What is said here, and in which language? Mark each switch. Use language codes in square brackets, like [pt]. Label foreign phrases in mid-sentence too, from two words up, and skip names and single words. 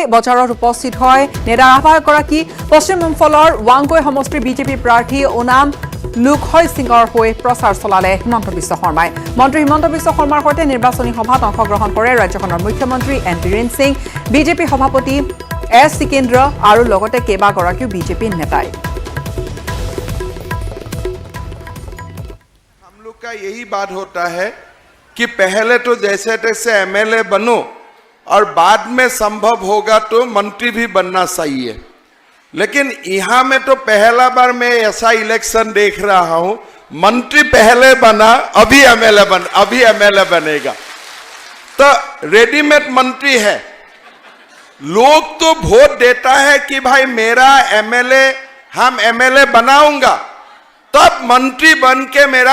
[as] বজাৰত উপস্থিত হয় নেতা আহ্বায়কগৰাকী পশ্চিম ইম্ফলৰ ৱাংগৈ সমষ্টিৰ বিজেপি প্ৰাৰ্থী ওনাম লুকহৈ সিঙৰ হৈ প্ৰচাৰ চলালে হিমন্ত বিশ্ব শৰ্মাই মন্ত্ৰী হিমন্ত বিশ্ব শৰ্মাৰ সৈতে নিৰ্বাচনী সভাত অংশগ্ৰহণ কৰে ৰাজ্যখনৰ মুখ্যমন্ত্ৰী এন বীৰেন সিং বিজেপি সভাপতি এছ সিকেন্দ্ৰ আৰু লগতে কেইবাগৰাকীও বিজেপি নেতাই [hi] का यही बात होता है कि पहले तो जैसे तैसे एमएलए बनो और बाद में संभव होगा तो मंत्री भी बनना सही है लेकिन यहाँ में तो पहला बार मैं ऐसा इलेक्शन देख रहा हूँ मंत्री पहले बना अभी एमएलए बनेगा तो रेडीमेड मंत्री है लोग तो वोट देता है कि भाई मेरा एमएलए हम एमएलए बनाऊंगा तब मंत्री बन के मेरा